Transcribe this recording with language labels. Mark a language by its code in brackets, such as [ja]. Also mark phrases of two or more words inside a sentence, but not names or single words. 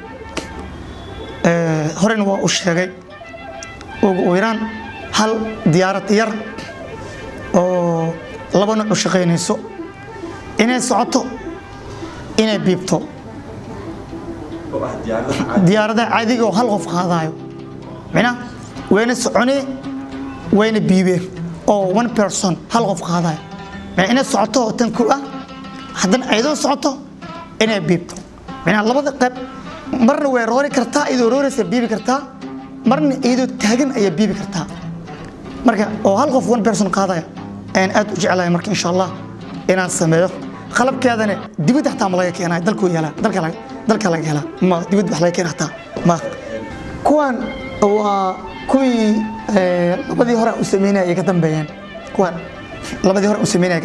[so] horena waa u sheegay ugu weeraan hal diyaarad yar oo laba nooc u shaqeynayso inay socoto inay biibto diyaarada caadiga oo hal qof qaadayo mina wayna soconay wayna biibeen oo [en] one person [so] hal qof qaadayo mina inay socoto tan ku ah haddana ayadoo socoto inay biibto mina labada qayb marna way roori kartaa idoo rooraysa biibi kartaa marna idoo taagan ayaa biibi kartaa marka oo hal qof one person qaadayo aan aad u jeclahay marka [ar] إن شاء الله [so] inaan sameeyo qalabkeedana dibadda xataa ma laga keenay dalku yaala dalka laga hela ma dibadda wax laga keenay xataa ma kuwan waa kuwii labadii hore u sameynay ay ka dambeeyeen kuwan labadii hore u sameynay ay